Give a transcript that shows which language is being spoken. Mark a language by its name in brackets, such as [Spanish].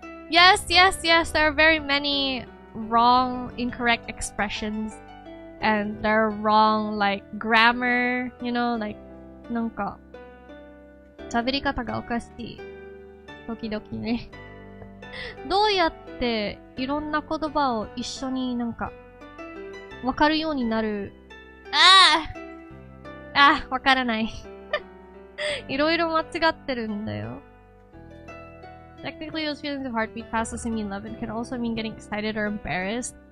[English] Yes, there are very many wrong, incorrect expressions. And there are wrong, like, grammar, you know, like, [Japanese] なんか、喋り方がおかしい。時々ね。どうやっていろんな言葉を一緒になんか、わかるようになる。わからない。いろいろ間違ってるんだよ。 [English] Technically, those feelings of heartbeat fast doesn't mean love and can also mean getting excited or embarrassed.